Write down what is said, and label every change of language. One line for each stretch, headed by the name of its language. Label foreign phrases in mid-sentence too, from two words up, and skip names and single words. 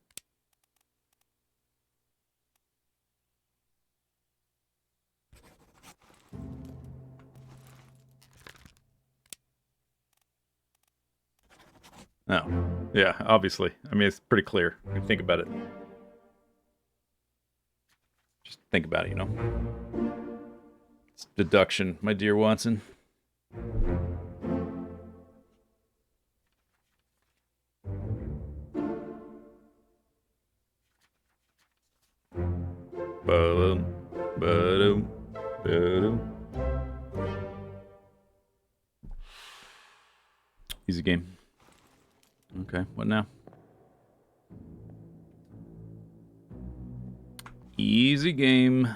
English: Oh, yeah, obviously. I mean, it's pretty clear. If you think about it. Just think about it, you know? It's deduction, my dear Watson. Ba-dum, ba-dum, ba-dum. Easy game. Okay, what now? Easy game.